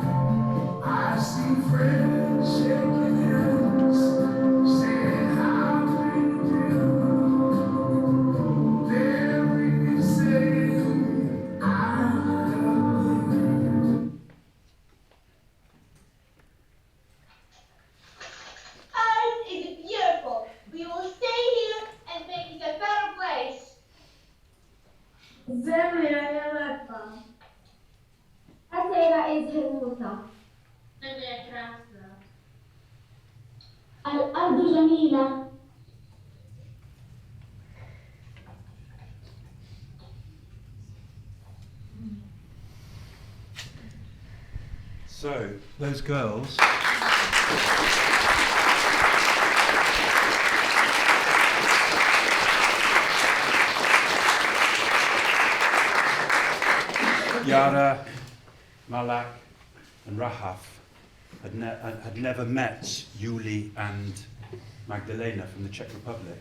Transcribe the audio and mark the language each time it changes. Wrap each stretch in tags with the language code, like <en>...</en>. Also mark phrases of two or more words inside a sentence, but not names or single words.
<en>I see friends shaking hands, saying how do you do. They're really saying, I love you. Earth is beautiful. We will stay here and make it a better place.</en> <sl>Zemlja je lepa. Atera is Helmuta.</sl> <cs>Ziemia je krasna.</cs> <ar>الأرض جميلة.</ar> <en>So, those girls. Yara, Malak, and Rahaf had never met Yuli and Magdalena from the Czech Republic.</en>